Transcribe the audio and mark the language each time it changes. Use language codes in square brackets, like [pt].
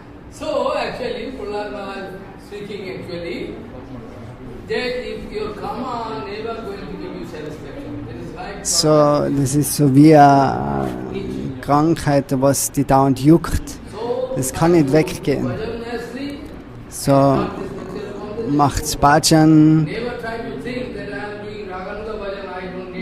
[en] So actually, Prahlad Maharaj speaking actually, that if your karma never going to give you satisfaction. That is like [de] So, das ist so wie eine Krankheit, was die dauernd juckt. Das kann nicht weggehen. So macht's Bhajan [en] never try to think that I am doing Raganuga Bhajan, I don't need